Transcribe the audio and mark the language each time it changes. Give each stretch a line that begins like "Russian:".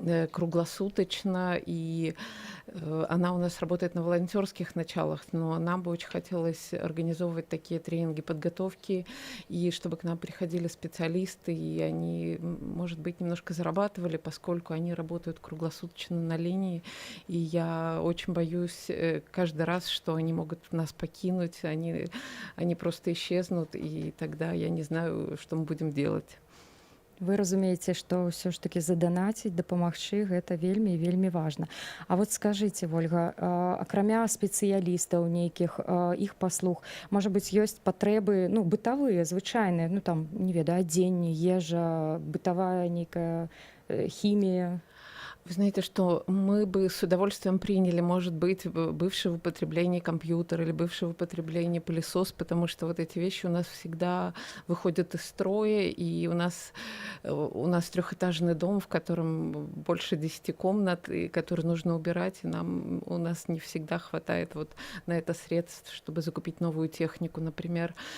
Russian: круглосуточно, и она у нас работает на волонтерских началах, но нам бы очень хотелось организовывать такие тренинги подготовки, и чтобы к нам приходили специалисты, и они, может быть, немножко зарабатывали, поскольку они работают круглосуточно на линии, и я очень боюсь каждый раз, что они могут нас покинуть, они просто исчезнут, и тогда я не знаю, что мы будем делать.
Belarusian: Вы разумееце, што ўсё ж такі заданаціць, дапамагчы гэта вельмі і вельмі важна. А вот скажыце, Вольга, акрамя спецыялістаў нейкіх іх паслуг, можа быць, ёсць патрэбы, ну, бытавыя, звычайныя, ну там, не ведаю, адзенне, ежа, бытавая нейкая хімія?
Russian: Вы знаете, что мы бы с удовольствием приняли, может быть, бывшее в употреблении компьютер или бывшее в употреблении пылесос, потому что вот эти вещи у нас всегда выходят из строя, и у нас трехэтажный дом, в котором больше 10 комнат, и который нужно убирать, и у нас не всегда хватает вот на это средств, чтобы закупить новую технику, например.